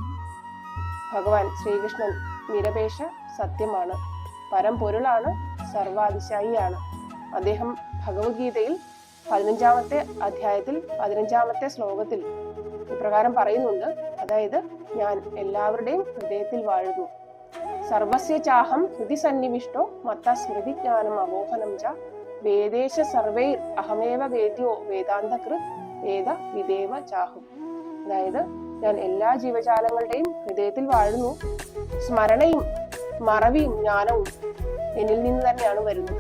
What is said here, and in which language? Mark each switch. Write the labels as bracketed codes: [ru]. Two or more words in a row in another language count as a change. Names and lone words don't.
[ml] ഭഗവാൻ ശ്രീകൃഷ്ണൻ നിരപേക്ഷ സത്യമാണ്, പരമ്പൊരുളാണ്, സർവാതിശായിയാണ്. അദ്ദേഹം ഭഗവത്ഗീതയിൽ 15-ാമത്തെ അധ്യായത്തിൽ 15-ാമത്തെ ശ്ലോകത്തിൽ ഇപ്രകാരം പറയുന്നുണ്ട്. അതായത്, ഞാൻ എല്ലാവരുടെയും ഹൃദയത്തിൽ വാഴുന്നു. [sa] സർവസ്യ ചാഹം ഹൃദി സന്നിവിഷ്ടോ മത്ത സ്മൃതി ജ്ഞാനം അമോഹനം ച വേദേശ സർവൈർ അഹമേവ വേദ്യോ വേദാന്തകൃത് വേദ വിദേവ ചാഹും. [ml] അതായത്, ഞാൻ എല്ലാ ജീവജാലങ്ങളുടെയും ഹൃദയത്തിൽ വാഴുന്നു. സ്മരണയും മറവിയും ജ്ഞാനവും എന്നിൽ നിന്ന് തന്നെയാണ് വരുന്നത്.